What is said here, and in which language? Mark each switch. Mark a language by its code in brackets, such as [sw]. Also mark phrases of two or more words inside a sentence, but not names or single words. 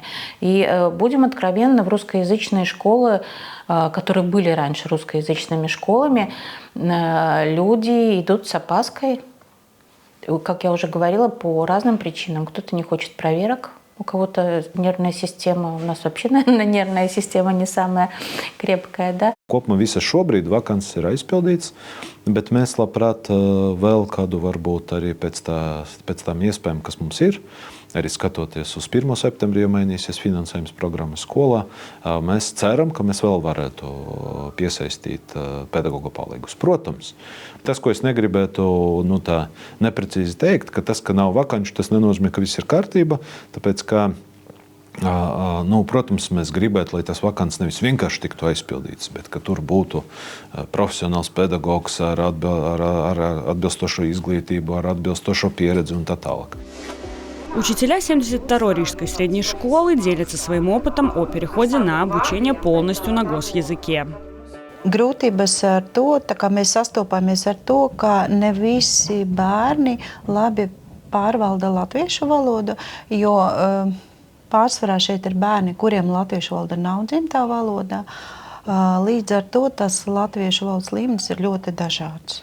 [ru] И будем откровенны, в русскоязычные школы, которые были раньше русскоязычными школами, люди идут с опаской, как я уже говорила, по разным причинам. Кто-то не хочет проверок, у кого-то нервная система, у нас вообще, наверное, нервная система не самая крепкая, да? [lv] Kopumā visas šobrīd vakances ir aizpildītas, bet mēs labprāt vēl kādu varbūt arī pēc tām iespējām, kas mums ir, arī skatoties uz 1. septembrī, ja mainīsies finansējums programmas skolā, mēs ceram, ka mēs vēl varētu piesaistīt pedagogu palīgus. Protams, tas, ko es negribētu tā neprecīzi teikt, ka tas, ka nav vakanču, tas nenozīmē, ka viss ir kārtība, tāpēc, ka protams, mēs gribētu, lai tas vakants nevis vienkārši tiktu aizpildīts, bet ka tur būtu profesionāls pedagogs ar atbilstošo izglītību, ar atbilstošo pieredzi un tā tālāk. [ru] Учителя 72-й Рижской средней школы делятся своим опытом о переходе на обучение полностью на госязыке. [lv] Grūtības ar to, tā kā mēs sastopāmies ar to, ka ne visi bērni labi pārvalda latviešu valodu, jo pārsvarā šeit ir bērni, kuriem latviešu valoda nav dzimtā valoda. Līdz ar to tas latviešu valodas līmenis ir ļoti dažāds.